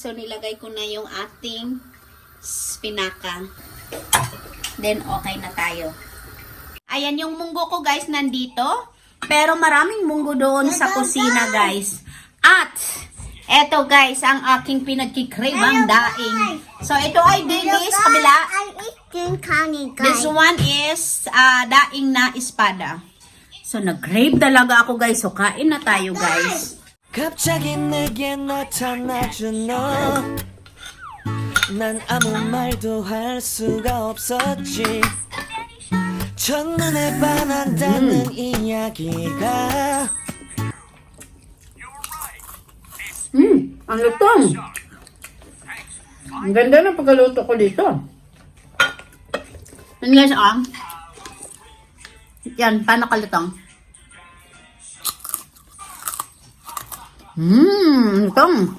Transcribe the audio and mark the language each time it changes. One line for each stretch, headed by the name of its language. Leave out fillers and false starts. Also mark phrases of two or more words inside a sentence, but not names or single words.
Filipino: So, nilagay ko na yung ating spinaka. Then, okay na tayo. Ayan yung munggo ko, guys, nandito. Pero maraming munggo doon sa kusina, guys. At, eto, guys, ang aking pinagkikribang daing. So, ito ay dilis, kabila.
English: This one is
Filipino: daing na espada. So, nag-crave talaga ako, guys. So, kain na tayo, guys.
Korean: 갑자기 내게 나타나준 너 난 아무 말도 할 수가 없었지 첫눈에 반한다는 이야기가
Filipino: Ang lutong. Ang ganda ng pagkaluto ko dito. Yan, guys, yan, paano kalutong? Lutong.